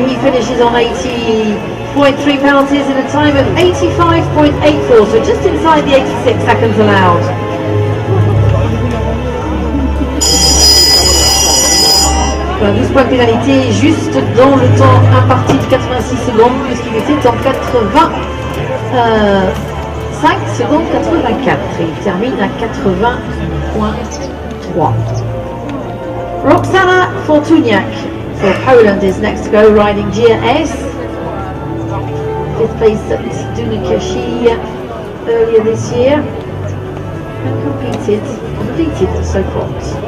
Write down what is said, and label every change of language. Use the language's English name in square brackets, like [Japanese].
[English] He finishes on 80.3 penalties in a time of 85.84, so just inside the 86 seconds allowed. [French] Voilà, 12 points de pénalité juste dans le temps imparti de 86 secondes puisqu'il était en 85 secondes 84 et il termine à 80.3. [English] Roxana Fortuniak for Poland is next to go, riding GS. 5th place at Dunakashi earlier this year and completed Sopot.